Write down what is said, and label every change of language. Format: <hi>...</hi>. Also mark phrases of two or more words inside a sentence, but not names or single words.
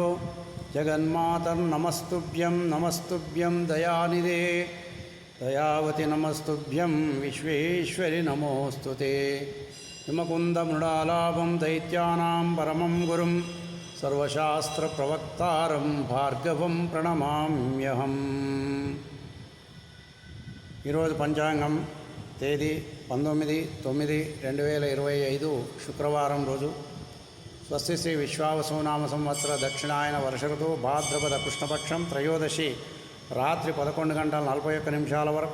<sa>जगन्मातर्नमस्तुभ्यं नमस्तुभ्यं दयानिधे। दयावति नमस्तुभ्यं विश्वेश्वरि नमोऽस्तुते। हिमकुन्दमृडालाभं दैत्यानां परमं गुरुं सर्वशास्त्रप्रवक्तारं भार्गवं प्रणमाम्यहम्।</sa> <te>ఈరోజు పంచాంగం తేదీ 19/9/2025 శుక్రవారం రోజు. స్వస్తి శ్రీ విశ్వావసునామ సంవత్సర దక్షిణాయన వర్ష ఋతువు భాద్రపద కృష్ణపక్షం త్రయోదశి రాత్రి 11:41 వరకు.</te>